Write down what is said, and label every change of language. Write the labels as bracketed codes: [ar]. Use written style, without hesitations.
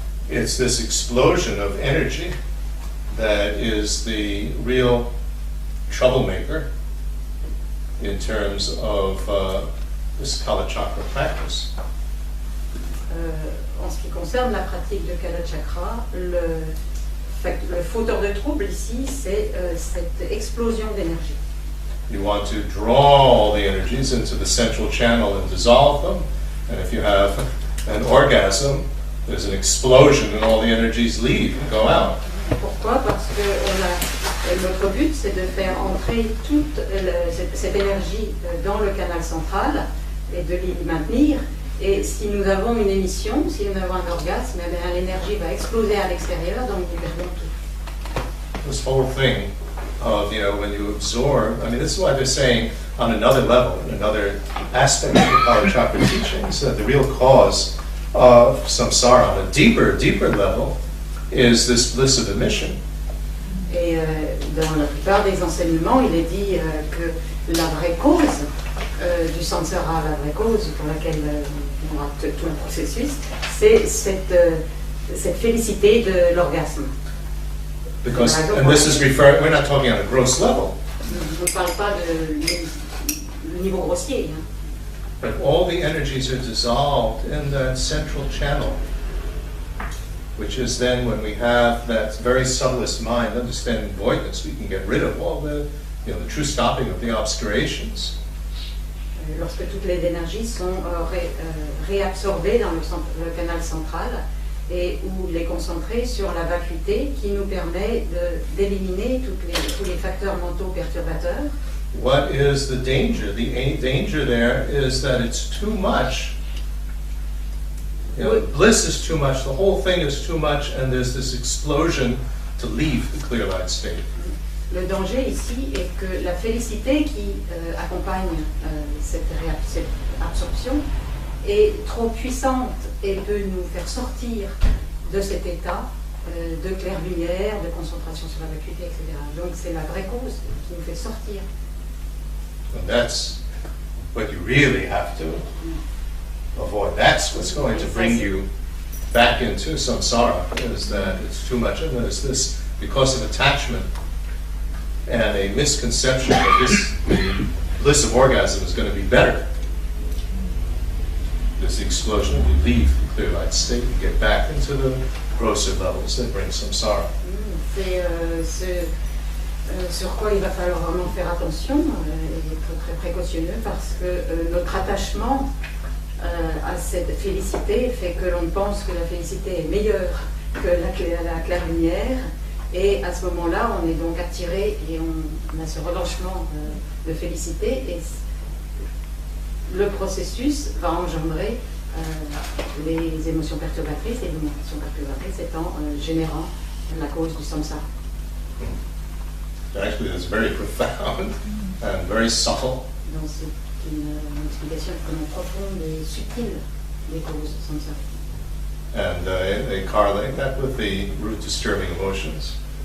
[en] It's this explosion of energy that is the real troublemaker in terms of this Kalachakra practice. [fr] En ce qui concerne la pratique de Kalachakra, le fauteur de trouble ici, c'est cette explosion d'énergie. [en] You want to draw all the energies into the central channel and dissolve them, and if you have an orgasm, there's an explosion and all the energies leave and go out. [fr] Pourquoi? Parce que notre but, c'est de faire entrer toute cette énergie dans le canal central et de l'y maintenir. Et si nous avons une émission, si nous avons un orgasme, eh bien, l'énergie va exploser à l'extérieur, donc nous perdons tout. [en] This whole thing of, when you absorb, I mean, this is why they're saying on another level, another aspect of the Kalachakra teachings, that the real cause of samsara on a deeper level is this bliss of emission. [fr] Et dans la plupart des enseignements, il est dit que la vraie cause du samsara, la vraie cause pour laquelle on a tout le processus, c'est cette félicité de l'orgasme. [en] Because, and this is referring, we're not talking on a gross level. [fr] On ne parle pas du niveau grossier. Hein. [en] But all the energies are dissolved in that central channel, which is then when we have that very subtlest mind, understanding voidness, we can get rid of all the true stopping of the obscurations. [fr] Lorsque toutes les énergies sont réabsorbées dans le canal central et où les concentrer sur la vacuité qui nous permet d'éliminer tous les facteurs mentaux perturbateurs. [en] What is the danger? The danger there is that it's too much. Bliss is too much, the whole thing is too much, and there's this explosion to leave the clear light state. [fr] Le danger ici est que la félicité qui accompagne cette absorption est trop puissante et peut nous faire sortir de cet état de claire lumière, de concentration sur la vacuité, etc. Donc c'est la vraie cause qui nous fait sortir. [en] And that's what you really have to avoid. That's what's going to bring you back into samsara, is that it's too much. And there's this, because of attachment and a misconception that the bliss of orgasm is going to be better. There's the explosion, you leave the clear light state, you get back into the grosser levels that bring samsara. [fr] C'est Sur quoi il va falloir vraiment faire attention et être très précautionneux parce que notre attachement à cette félicité fait que l'on pense que la félicité est meilleure que la claire lumière et à ce moment-là on est donc attiré et on a ce relâchement de félicité et le processus va engendrer les émotions perturbatrices et les émotions perturbatrices étant générant la cause du samsara. [en] Actually, that's very profound and very subtle. [fr] Donc c'est une explication extrêmement profonde et subtile des causes samsara. [en] And they correlate that with the root disturbing emotions.